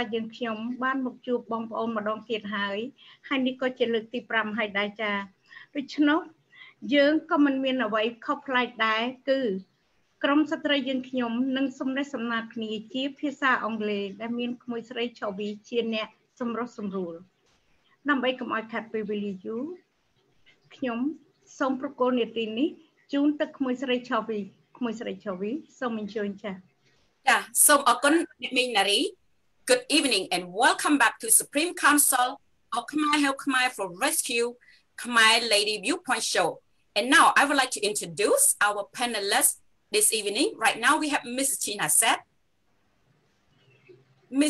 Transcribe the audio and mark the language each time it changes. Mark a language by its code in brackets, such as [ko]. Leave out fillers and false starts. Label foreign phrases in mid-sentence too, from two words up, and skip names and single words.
[km] យើងខ្ញុំបានមកជួបបងប្អូនម្ដងទៀតហើយនេះក៏ជាលើកទី5ហើយដែរចាដូច្នោះយើងក៏មិនមានអ្វីខុសប្លែកដែរគឺក្រុមស្ត្រីយើងខ្ញុំនឹងសំណេះសំណាលគ្នាជាភាសាអង់គ្លេសដែលមានក្មួយស្រី CHHOVY ជាអ្នកសម្រុះសម្រួលដើម្បីកុំឲ្យខាត់ពេលវេលាយូរខ្ញុំសូមប្រកល់នាទីនេះជូនទៅក្មួយស្រី CHHOVY ក្មួយស្រី CHHOVY សូមអញ្ជើញចា៎ ចាសូមអរគុណអ្នកមីងណារី [en] Good evening and welcome back to Supreme Council of Khmer Help Khmer for Rescue Khmer Lady Viewpoint Show. And now I would like to introduce our panelists this evening. Right now we have Mrs. CHHYNA SITH, Ms.